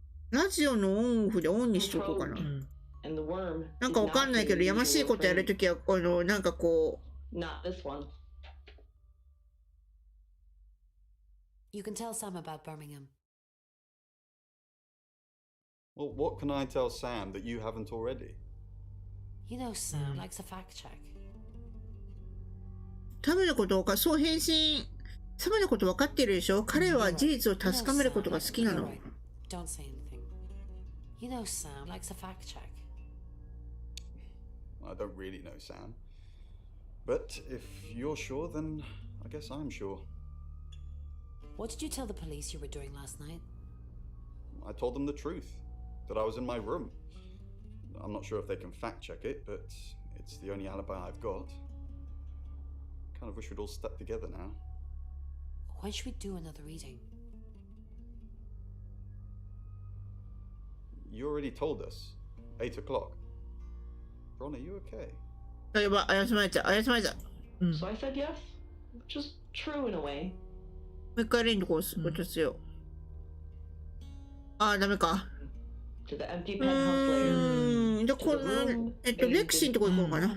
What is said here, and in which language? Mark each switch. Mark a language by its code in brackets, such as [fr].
[ja] ラジオのオンオフでオンにしとこうかな。なんかわかんないけど、やましいことやるときは、なんかこう。 [en] You can tell Sam about Birmingham. Well, what can I tell Sam that you haven't already? You know Sam likes a fact check. [ja] サムのことか、そう変身。サムのこと分かってるでしょ？彼は事実を確かめることが好きなの。 [en] Don't say anything. You know Sam likes a fact check. I don't really know Sam. But if you're sure, then I guess I'm sure. What did you tell the police you were doing last night? I told them the truth, that I was in my room. I'm not sure if they can fact check it, but it's the only alibi I've got. Kind of wish we'd all stuck together now. When should we do another reading? You already told us. 8 o'clock. Ron, are you okay? [ja] やば、怪しまれちゃう。 [en] So I said yes, which is true in a way. [ja] もう一回レンドコース落とすよ。あ、ダメか。 [en] To the empty penthouse layer. [ja] じゃあこのレクシーのとこ行こうかな。